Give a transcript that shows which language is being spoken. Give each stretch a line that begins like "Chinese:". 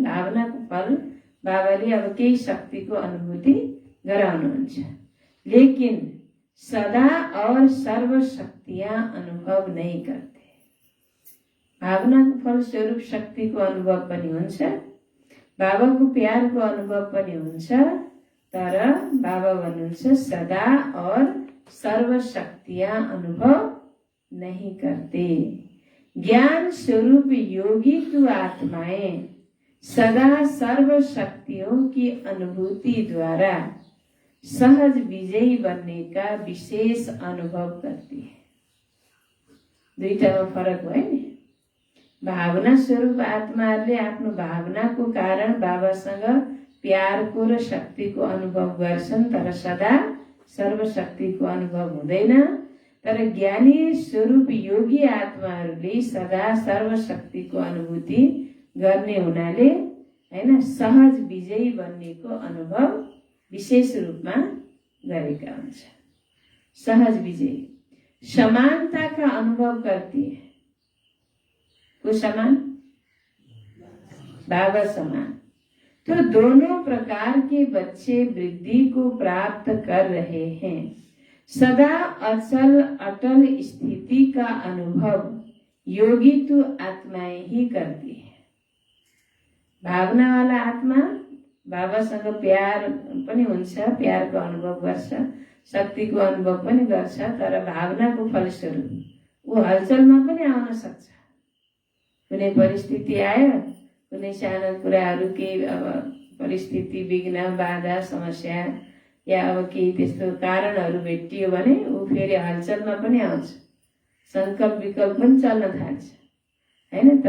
Nepali: भावना को फल बाबाले अब केही शक्ति को अनुभूति गराउनुहुन्छ,
Hindi: लेकिन सदा और सर्व शक्तियां अनुभव नहीं करते।
Nepali: भावना को फल स्वरूप शक्ति को अनुभव पनि हुन्छ, बाबा को प्यार को अनुभव पनि हुन्छ, तर बाबा भन्नुहुन्छ
Hindi: सदा और सर्व शक्तियां अनुभव नहीं करते। ज्ञान स्वरूप योगी तू आत्माएं सदा सर्व शक्तियों की अनुभूति द्वारा सहज विजयी बनने का विशेष अनुभव करती है।
Nepali: दुईटामा फरक भयो नि? भावना स्वरूप आत्माहरूले आफ्नो भावनाको कारण बाबासँग प्यारको र शक्तिको अनुभव गर्छन्, तर सदा सर्वशक्तिको अनुभव हुँदैन। तर ज्ञानी स्वरूप योगी आत्माहरूले सदा सर्वशक्तिको अनुभूति गर्ने हुनाले हैन सहज विजयी बन्नेको अनुभव विशेष रूपमा गरेका हुन्छ।
Hindi: सहज विजयी समानता का अनुभव करती है।
Nepali: को समान? बाबा समान।
Hindi: तो दोनों प्रकार के बच्चे वृद्धि को प्राप्त कर रहे हैं। सदा अचल अटल स्थिति का अनुभव योगी तो आत्माएं ही करती है।
Nepali: भावना वाला आत्मा बाबासँग प्यार पनि हुन्छ, प्यारको अनुभव गर्छ, शक्तिको अनुभव पनि गर्छ, तर भावनाको फलस्वरूप ऊ हलचलमा पनि आउन सक्छ। कुनै परिस्थिति आयो, कुनै सानो कुराहरू केही अब परिस्थिति विघ्न बाधा समस्या या अब केही त्यस्तो कारणहरू भेटियो भने ऊ फेरि हलचलमा पनि आउँछ, संकल्प विकल्प पनि चल्न थाल्छ हैन।